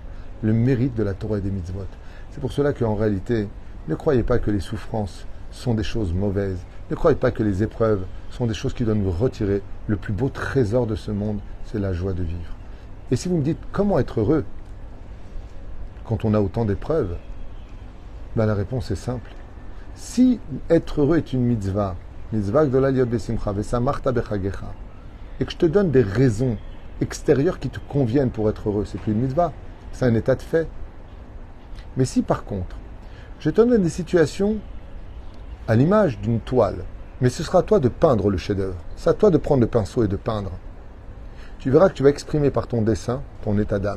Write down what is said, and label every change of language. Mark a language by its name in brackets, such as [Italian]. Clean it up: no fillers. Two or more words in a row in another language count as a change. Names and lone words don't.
[French] Le mérite de la Torah et des mitzvot. C'est pour cela qu'en réalité, ne croyez pas que les souffrances sont des choses mauvaises. Ne croyez pas que les épreuves sont des choses qui doivent nous retirer. Le plus beau trésor de ce monde, c'est la joie de vivre. Et si vous me dites comment être heureux quand on a autant d'épreuves, ben la réponse est simple. Si être heureux est une mitzvah, [Hebrew] מצווה גדולה להיות בשמחה, ושמחת בחגך, [French] et que je te donne des raisons extérieures qui te conviennent pour être heureux, c'est plus une mitzvah, c'est un état de fait. Mais si par contre, je te donne des situations à l'image d'une toile, mais ce sera à toi de peindre le chef-d'œuvre, c'est à toi de prendre le pinceau et de peindre, tu verras que tu vas exprimer par ton dessin ton état d'âme.